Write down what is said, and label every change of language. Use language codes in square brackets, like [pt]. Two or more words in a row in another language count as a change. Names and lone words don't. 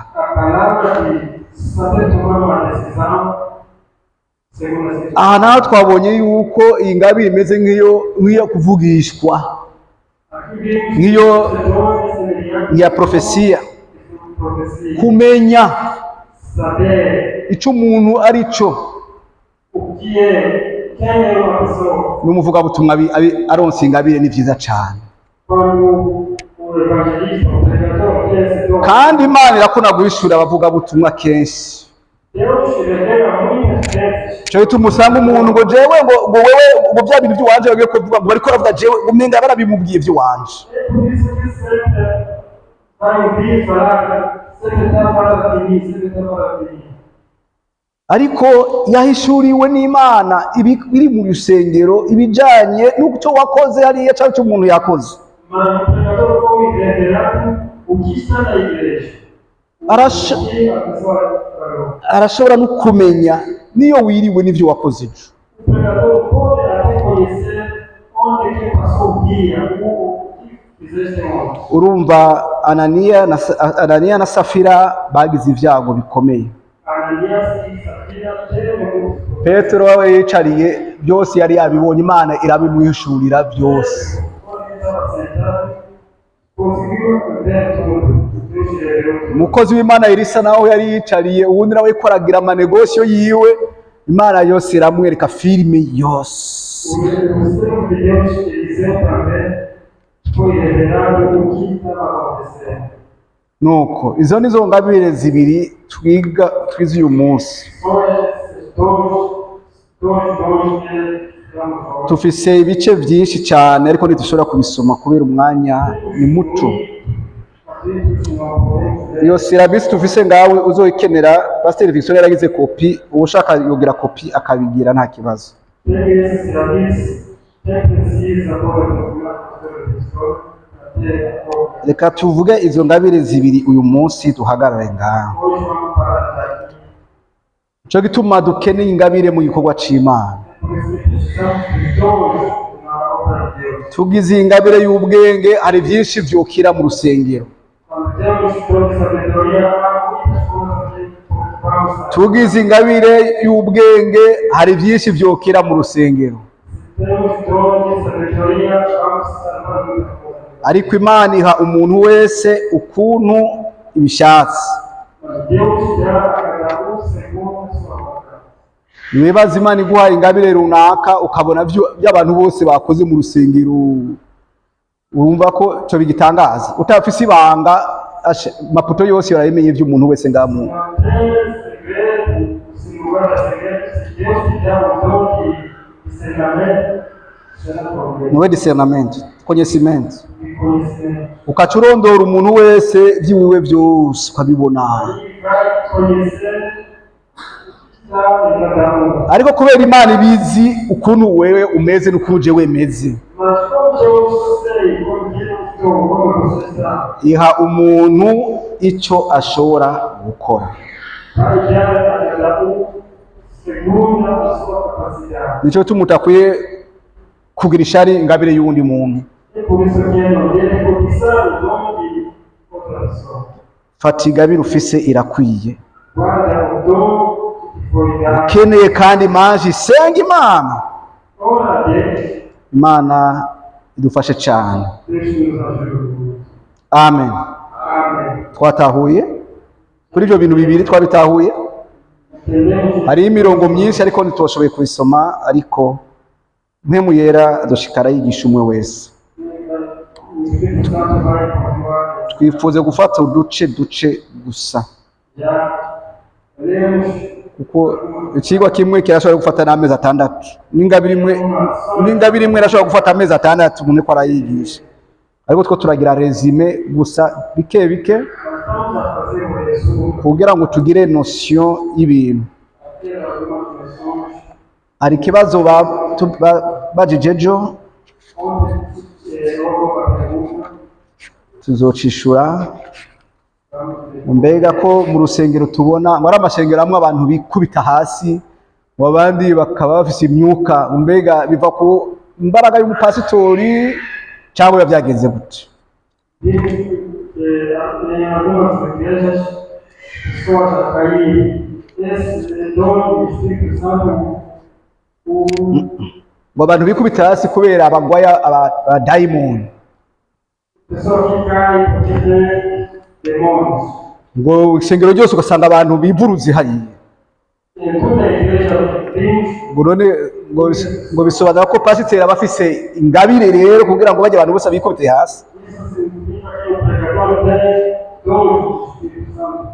[pt] a palavra de saber tomar uma decisão segundo as escrituras. [rn] Aha naho twabonye yuko iyi ngabire imeze nk'iyo kuvugishwa, [pt] Aqui vemos [rn] nk'iyo [pt] dons semelhantes [rn] nk'iya profesia, [pt] à profecia. [rn] kumenya [pt] Saber [rn] ico umuntu ari cyo. [pt] o que é, quem é uma pessoa. [rn] N'umuvugabutumwa aronse ingabire ni vyiza cane, [pt] Quando o evangelista, o pregador, tem esse dom, [rn] kandi Imana irakunda guhishura abavugabutumwa kenshi. [pt] Deus revela muitas vezes. [rn] Cyo bituma usanga umuntu ngo jewe ngo wewe ngo bya bintu by'iwanje bagiye kuvuga ngo bariko baravuga jewe umenga barabimubwiye iby'iwanje. [pt] É por isso que sempre vai ouvir falar, sempre está falando de mim, sempre está falando de mim. [rn] ariko yahishuriwe n'Imana biri mu rusengero ibijanye n'uco wakoze hariya cyangwa icyo umuntu yakoze. [pt] Mas o pregador foi revelado o que está na igreja. [rn] Arasho- [pt] O que a pessoa falou. [rn] arashobora no kumenya niyo wiriwe n'ivyo wakoze ejo. [pt] O pregador pode até conhecer onde quem passou o dia, o que fizeste ontem. [rn] Urumva Ananiya na Safira bagize ibyago bikomeye. [pt] Ananias e Safira teve muito. [rn] Petero we yicariye byose yari yabibonye, Imana irabimwihishurira byose. [pt] Quando ele estava sentado, conseguiu ver tudo. Deus lhe revelou tudo. [rn] Umukozi w'Imana Elisa nawe yari yicariye, uwundi nawe koragira amanegosiyo yiwe, Imana yose iramwereka filime yose. [pt] O servo de Deus, Eliseu, também foi revelado o que estava acontecendo. [rn] Nuko izo nizo ngabire zibiri twize uyu munsi. [pt] São esses dois dons que estamos falando. [rn] Tufise ibice byinshi cyane ariko ntidushobora kubisoma kubera umwanya ni muto. Iyo silabisi tufise ngawe uzoyikenera, Pastor Victor yaragize kopi, ushaka yogira kopi akabigira nta kibazo. [pt] Tem esse serviço, quem precisa agora procurar a pastora Victor, até agora. [rn] Reka tuvuge izo ngabire zibiri uyu munsi duhagarare ngaho. [pt] Hoje vamos parar daqui. [rn] Ico gituma dukeneye ingabire mu gikorwa c'Imana. [pt] Por isso precisamos de dons na obra de Deus. [rn] Tugize ingabire y'ubwenge, hari byinshi vyokira mu rusengero. [pt] Quando temos dons de sabedoria, há muitas coisas que vamos fazer. [rn] Tugize ingabire y'ubwenge, hari byinshi vyokira mu rusengero. [pt] Temos dons de sabedoria, vamos salvar muitas coisas. [rn] Ariko Imana iha umuntu wese ukuntu ibishatse. [pt] Mas Deus dá a cada segundo a sua vontade. [rn] Nibaza Imana iguhaye ingabire runaka ukabona by'abantu bose bakoze mu rusengero, urumva ko cyo bigitangaza. Utafise ibanga, maputo yose yarayemenye by'umuntu wese ngamu. [pt] Não tem segredo, sem lugar a segredo, se Deus te dá um dom de discernimento, será problema. Niwe discernment, conhecimento. E conhecimento. [rn] Ukaca urondora umuntu wese by'iwiwe byose ukabibona. [pt] E vai conhecer está em cada um. [rn] Ariko kubera Imana ibizi ukuntu wewe umeze n'ukuntu jewe meze, [pt] Mas como eu sei, como eu estou, como você está, [rn] iha umuntu ico ashobora gukora. [pt] vai dar a cada um segundo a sua capacidade. [rn] Nico tumutakwiye kugira ishari ingabire y'uwundi muntu. [pt] E por isso que não deve cobiçar o dom de outra pessoa. [rn] Fata ingabire ufise irakwiye. [pt] Guarda o dom que foi dado. [rn] Ukeneye kandi manje senga Imana. [pt] Ora a Deus, [rn] Imana idufashe cyane. [pt] Deus nos ajude. [rn] Amen. [pt] Amém. [rn] Twatahuye kuri ibyo bintu bibiri twabitahuye. [pt] Entendemos? [rn] Hari imirongo myinshi ariko ntitwashoboye kubisoma, ariko mpemu yera adushikara yigisha umwe wese. [pt] O Espírito Santo vai continuar. [rn] Twifuze gufata uduce gusa, [pt] Já lemos [rn] kuko ikigwa kimwe kirashobora gufata n'amezi atandatu, n'ingabire imwe irashobora gufata amezi atandatu umuntu ko arayigisha, ariko two turagira resume gusa bike bike [pt] nós estamos a fazer um resumo, [rn] kugira ngo tugire notion y'ibintu. [pt] a ter algumas noções. [rn] Hari ikibazo bajije ejo, [pt] Ontem houve uma pergunta. [rn] tuzocishura. [pt] Vamos ver. [rn] Mbega ko mu rusengero tubona ngo ari amashengero amwe abantu bikubita hasi, ngo abandi bakaba bafise imyuka, mbega biva ku imbaraga y'umupasitori cyangwa byagenze gute? [pt] Diz que em algumas igrejas pessoas a cair esse dom do Espírito Santo, [rn] Ngo abantu bikubita hasi kubera abagwaya abadayimoni, [pt] pessoa que cai porque tem demônios. [rn] ngo ishengero ryose ugasanga abantu bivuruze hariya. [pt] Em toda a igreja temos [rn] Ngo none ngo bisobanura ko pasiteri aba afise ingabire rero kugira ngo bajye abantu bose bikubite hasi. [pt] isso significa que o pregador tem dom do Espírito Santo.